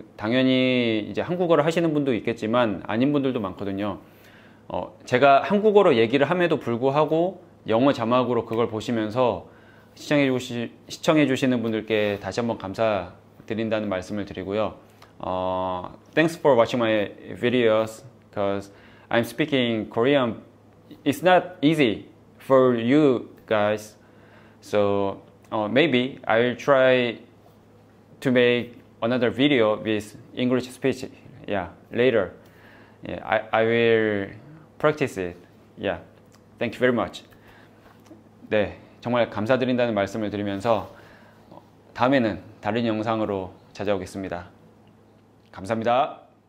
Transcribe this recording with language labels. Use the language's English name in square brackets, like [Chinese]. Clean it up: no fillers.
[Korean] 당연히 이제 한국어를 하시는 분도 있겠지만 아닌 분들도 많거든요. 제가 한국어로 얘기를 함에도 불구하고 영어 자막으로 그걸 보시면서 시청해 주시는 분들께 다시 한번 감사드린다는 말씀을 드리고요. [English] Thanks for watching my videos, because I'm speaking Korean. It's not easy for you guys, so maybe I'll try to make another video with English speech. Yeah, later. Yeah, I will practice it. Yeah, thank you very much. [Korean] 네, 정말 감사드린다는 말씀을 드리면서 다음에는 다른 영상으로 찾아오겠습니다. 감사합니다.